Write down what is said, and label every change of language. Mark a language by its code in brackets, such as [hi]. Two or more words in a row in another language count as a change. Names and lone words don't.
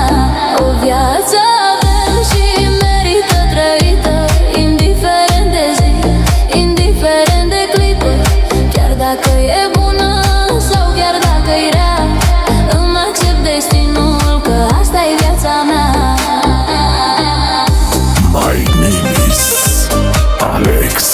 [ro] O viață avem și merită trăită, indiferent de zi, indiferent de clipă, chiar dacă e bună sau chiar dacă e rea. Îmi accept destinul că asta-i viața mea. [en] My name is Alex.